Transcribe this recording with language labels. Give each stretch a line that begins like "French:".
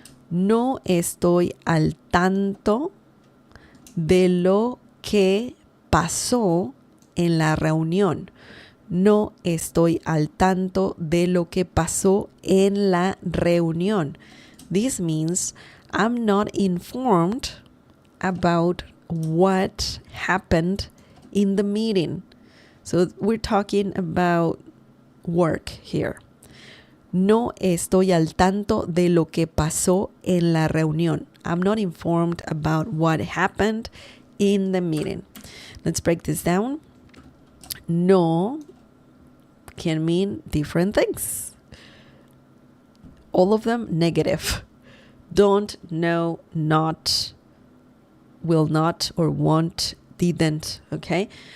Spanish: No estoy al tanto de lo que pasó en la reunión. No estoy al tanto de lo que pasó en la reunión.
English: This means I'm not informed about what happened in the meeting. So we're talking about work here.
Spanish: No estoy al tanto de lo que pasó en la reunión.
English: I'm not informed about what happened in the meeting. Let's break this down. No can mean different things. All of them negative. Don't, no, not, will not, or won't, didn't. Okay?